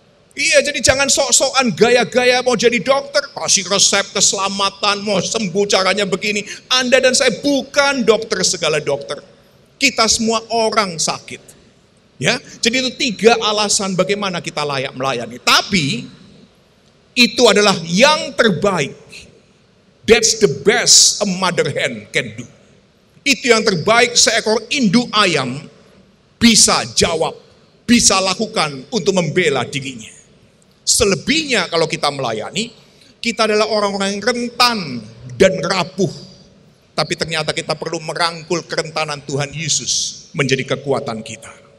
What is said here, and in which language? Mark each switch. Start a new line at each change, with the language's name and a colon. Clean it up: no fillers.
Indonesian: Iya, jadi jangan sok-sokan gaya-gaya mau jadi dokter, kasih resep keselamatan, mau sembuh caranya begini. Anda dan saya bukan dokter segala dokter. Kita semua orang sakit. Ya, jadi itu 3 alasan bagaimana kita layak melayani. Tapi itu adalah yang terbaik.
English: That's the best a mother hen can do.
Indonesian: Itu yang terbaik seekor induk ayam bisa jawab, bisa lakukan untuk membela dirinya. Selebihnya kalau kita melayani, kita adalah orang-orang yang rentan dan rapuh. Tapi ternyata kita perlu merangkul kerentanan Tuhan Yesus menjadi kekuatan kita.